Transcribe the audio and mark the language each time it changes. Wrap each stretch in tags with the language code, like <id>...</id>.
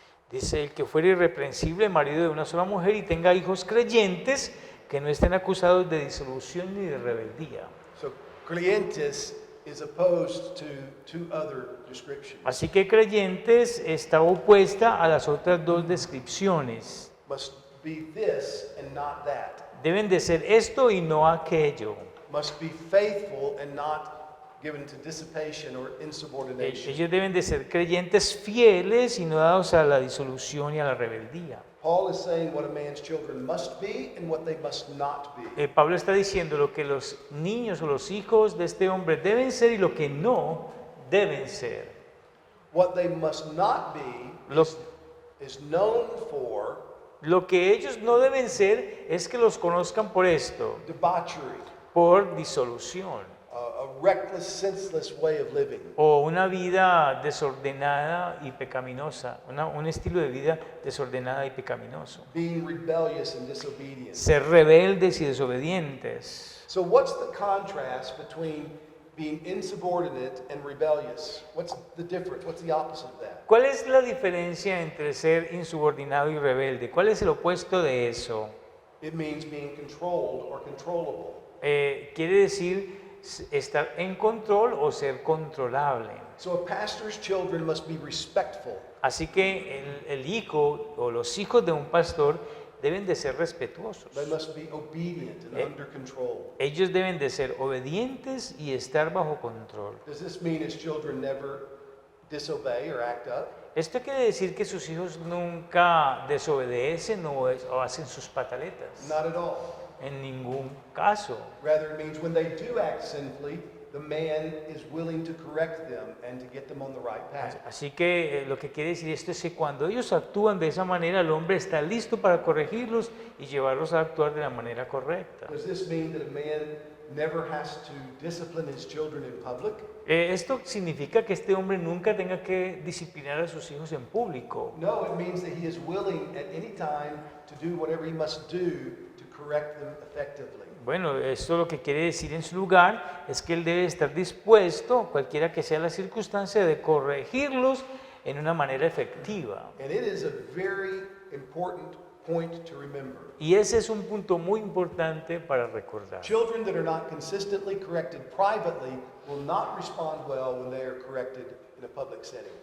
<es>Dice, el que fuere irreprensible, marido de una sola mujer y tenga hijos creyentes que no estén acusados de disolución ni de rebeldía.</es> <en>So creyentes is opposed to two other descriptions.</en> <es>Así que creyentes está opuesta a las otras dos descripciones.</es> <en>Must be this and not that.</en> <es>Deben de ser esto y no aquello.</es> <en>Must be faithful and not given to dissipation or insubordination.</en> <es>Ellos deben de ser creyentes fieles y no dados a la disolución y a la rebeldía.</es> <en>Paul is saying what a man's children must be and what they must not be.</en> <es>Pablo está diciendo lo que los niños o los hijos de este hombre deben ser y lo que no deben ser.</es> <en>What they must not be</en> <es>Lo,</es> <en>is known for</en> <es>lo que ellos no deben ser es que los conozcan por esto,</es> <en>debauchery,</en> <es>por disolución.</es> <en>a reckless, senseless way of living,</en> <es>O una vida desordenada y pecaminosa, un estilo de vida desordenada y pecaminoso.</es> <en>being rebellious and disobedient.</en> <es>Ser rebeldes y desobedientes.</es> <en>So what's the contrast between being insubordinate and rebellious? What's the difference? What's the opposite of that?</en> <es>¿Cuál es la diferencia entre ser insubordinado y rebelde? ¿Cuál es el opuesto de eso?</es> <en>It means being controlled or controllable.</en> <es>Quiere decir estar en control o ser controlable.</es> <en>So a pastor's children must be respectful.</en> <es>Así que el hijo o los hijos de un pastor deben de ser respetuosos.</es> <en>They must be obedient and under control.</en> <es>Ellos deben de ser obedientes y estar bajo control.</es> <en>Does this mean his children never disobey or act up?</en> <es>Esto quiere decir que sus hijos nunca desobedecen o hacen sus pataletas.</es> <en>Not at all.</en> <es>En ningún caso.</es> <en>Rather, it means when they do act sinfully, the man is willing to correct them and to get them on the right path.</en> <es>Así que lo que quiere decir esto es que cuando ellos actúan de esa manera, el hombre está listo para corregirlos y llevarlos a actuar de la manera correcta.</es> <en>Does this mean that a man never has to discipline his children in public?</en> <es>Esto significa que este hombre nunca tenga que disciplinar a sus hijos en público.</es> <en>No, it means that he is willing at any time to do whatever he must do to correct them effectively.</en> <es>Bueno, esto lo que quiere decir en su lugar es que él debe estar dispuesto, cualquiera que sea la circunstancia, de corregirlos en una manera efectiva.</es> <en>And it is a very important point to remember.</en> <es>Y ese es un punto muy importante para recordar.</es> <en>Children that are not consistently corrected privately will not respond well when they are corrected in a public setting.</en>